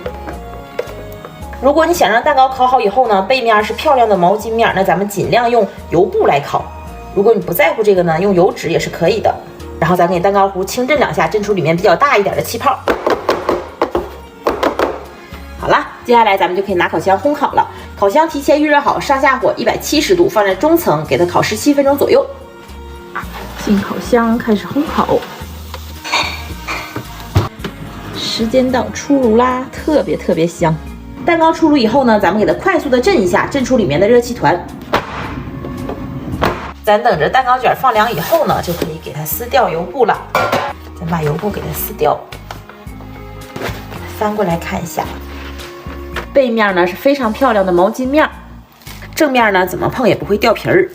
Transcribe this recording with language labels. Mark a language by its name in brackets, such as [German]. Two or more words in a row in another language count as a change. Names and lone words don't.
[Chinese] 如果你想讓蛋糕烤好以後呢，背面是漂亮的毛巾面，那咱們盡量用油布來烤。如果你不在乎這個呢，用油紙也是可以的。然後咱給蛋糕糊輕震2下，震出裡面比較大一點的氣泡。好了，接下來咱們就可以拿烤箱烘烤了。烤箱提前預熱好，上下火170度，放在中層，給它烤17 分鐘左右。進烤箱開始烘烤。時間到，出爐啦，特別香。蛋糕出爐以後呢，咱們給它快速的震一下，震出裡面的熱氣團。咱等着蛋糕卷放涼以後呢，就可以給它撕掉油布了。咱把油布給它撕掉，給它翻過來看一下。背面呢是非常漂亮的毛巾面，正面呢怎麼碰也不會掉皮兒。